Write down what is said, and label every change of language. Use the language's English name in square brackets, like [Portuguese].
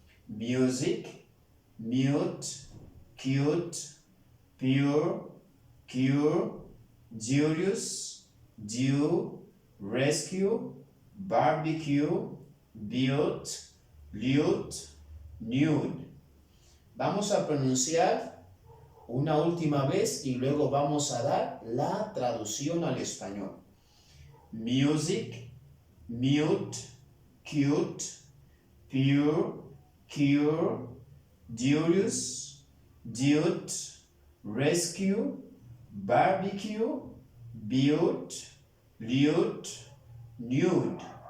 [English] music, mute, cute, pure, cure, dubious, due, rescue, barbecue, built, lute, nude. [Spanish] Vamos a pronunciar una última vez y luego vamos a dar la traducción al español. [English] Music, mute, cute, pure, cure, dubious, dude, rescue, barbecue, built, lute, nude.